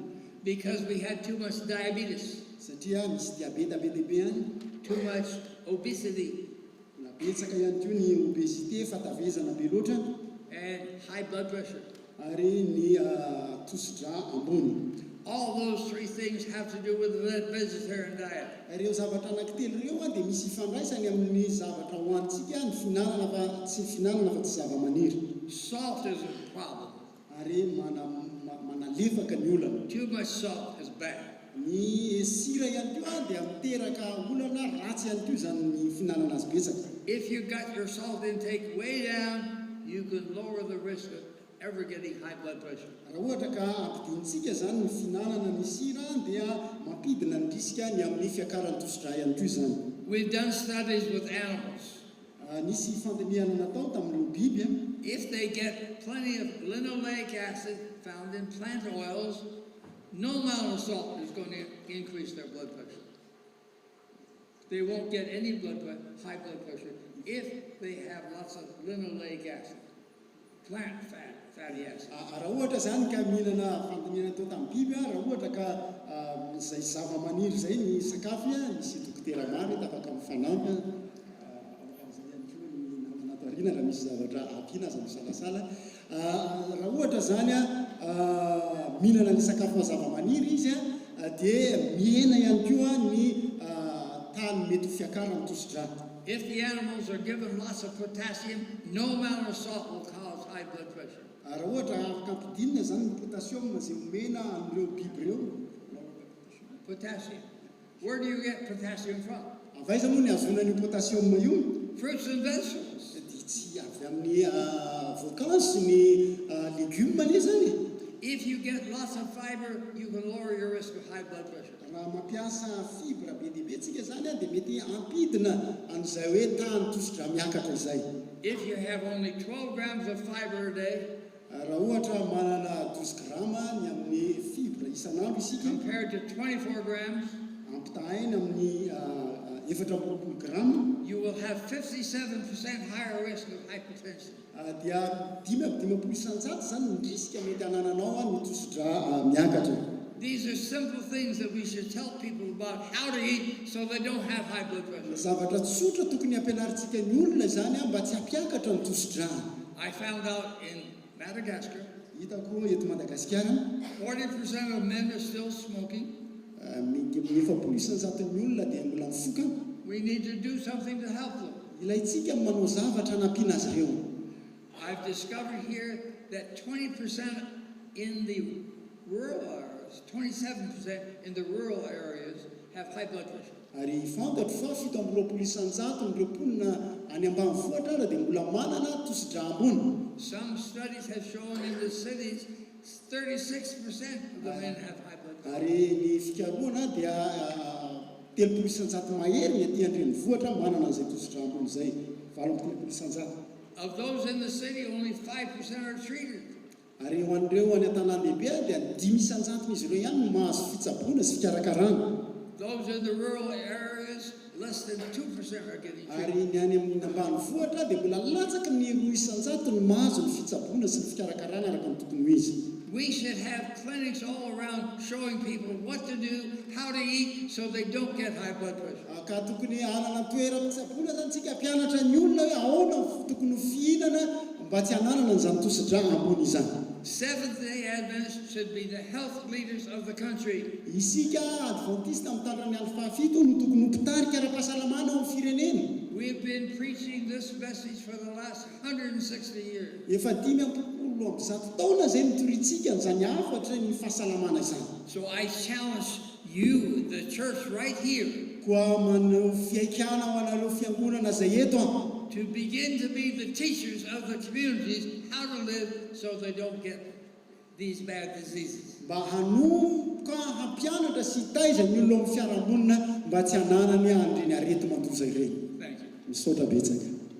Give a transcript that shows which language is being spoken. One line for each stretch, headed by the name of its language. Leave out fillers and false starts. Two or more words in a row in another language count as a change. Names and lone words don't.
English: because we had too much diabetes,
Malagasy: Satria misy diabeta be dehibe any,
English: too much obesity,
Malagasy: na betsaka ihany koa ny obésité fatavezana be loatra,
English: and high blood pressure.
Malagasy: ary ny tosidra ambony.
English: All those three things have to do with the vegetarian diet.
Malagasy: Ireo zavatra anankitelo ireo dia misy ifandraisany amin'ny zavatra hoantsika ny finanana fa tsy finanana fa tsy zava-maniry.
English: Salt is a problem.
Malagasy: Ary manalefaka ny olana.
English: Too much salt is bad.
Malagasy: Ny sira ihany koa dia miteraka olana ratsy ihany koa zany ny finanana azy betsaka.
English: If you got your salt intake way down, you can lower the risk of ever getting high blood pressure.
Malagasy: Raha ohatra ka ampidintsika zany ny finanana ny sira dia mampidina ny risika ny amin'ny fiakaran'ny tosidra ihany koa zany.
English: We've done studies with animals.
Malagasy: Nisy fandinihana natao tamin'ireo biby.
English: If they get plenty of linoleic acid found in plant oils, no amount of salt is going to increase their blood pressure. They won't get any high blood pressure if they have lots of linoleic acid, plant fatty acid.
Malagasy: Raha ohatra zany ka mihinana fandinihana tao tamin'ny biby, raha ohatra ka izay zava-maniry izay ny sakafo, misy dokotera maro afaka mifanampy. Raha misy zavatra ampiana aza misalasala. Raha ohatra zany mihinana ny sakafo zava-maniry izy dia mihena ihany koa ny tany mety fiakarana tosidra.
English: If the animals are given lots of potassium, no amount of salt will cause high blood pressure.
Malagasy: Raha ohatra afaka ampidinina zany ny potassium izay omena amin'ireo biby ireo. Potassium.
English: Where do you get potassium from?
Malagasy: Avaiza moa ny azona ny potassium io?
English: Fruits and vegetables.
Malagasy: Tsy avy amin'ny voankazo sy ny légumes le zany.
English: If you get lots of fiber, you can lower your risk of high blood pressure.
Malagasy: Raha mampiasa fibra be dia be tsika zany dia mety ampidina an'izay hoe tany tosidra miakatra izay.
English: If you have only 12 grams of fiber a day,
Malagasy: raha ohatra manana 12 grama ny amin'ny fibra isan'andro isika,
English: compared to 24 grams,
Malagasy: ampitahaina amin'ny 4 grama,
English: you will have 57% higher risk of hypertension.
Malagasy: dia 5 isanjato zany ny risika mety anananao ny tosidra miakatra.
English: These are simple things that we should tell people about how to eat so they don't have high blood pressure.
Malagasy: Zavatra tsotra tokony ampianarintsika ny olona zany mba tsy hampiakatra ny tosidra.
English: I found out in Madagascar,
Malagasy: Hitako eto Madagasikara
English: 40% of men are still smoking.
Malagasy: mety 4 isanjaton'ny olona dia mbola mifoka.
English: We need to do something to help them.
Malagasy: Ilaitsika manao zavatra hanampiana azy ireo.
English: I've discovered here that 20% in the rural areas, 27% in the rural areas have high blood pressure.
Malagasy: Ary fantatro fa 7 isanjato ny mponina any ambanivohitra ara dia mbola manana tosidra ambony.
English: Some studies have shown in the cities 36% of the men have high blood pressure.
Malagasy: Ary ny fikaroana dia 3 isanjato mahery ny aty andrenivohitra manana an'izay tosidra ambony zay, 3 isanjato.
English: Of those in the city, only 5% are treated.
Malagasy: Ary ho an'ireo any an-tanàn-dehibe dia 5 isanjato izy ireo ihany no mahazo fitsaboana sy fikarakarana.
English: Those in the rural areas, less than 2% are getting treated.
Malagasy: Ary ny any amin'ny ambanivohitra dia mbola latsaka ny 2 isanjato no mahazo ny fitsaboana sy ny fikarakarana araka ny tokony ho izy.
English: We should have clinics all around showing people what to do, how to eat, so they don't get high blood pressure.
Malagasy: Ka tokony hanana toeram-pitsaboana zany tsika hampianatra ny olona hoe ahoana tokony ho fihinana mba tsy hananana an'izany tosidra ambony izany.
English: Seventh-day Adventists should be the health leaders of the country.
Malagasy: Isika Adventiste amin'ny tandrany andro fahafito no tokony ho mpitarika ara-pahasalamana ao amin'ny firenena.
English: We have been preaching this message for the last 160 years.
Malagasy: Efa 5 taona zay nitoritsika an'izany afatra ny fahasalamana izany.
English: So I challenge you, the church right here,
Malagasy: Koa manao fiaikana ho anareo fiangonana zay eto
English: to begin to be the teachers of the communities how to live so they don't get these bad diseases.
Malagasy: mba hanomboka hampianatra sy hitaiza ny olona amin'ny fiarahamonina mba tsy hanana ny andreny arety mandoza ireny.
English: Thank you.
Malagasy: Misaotra betsaka.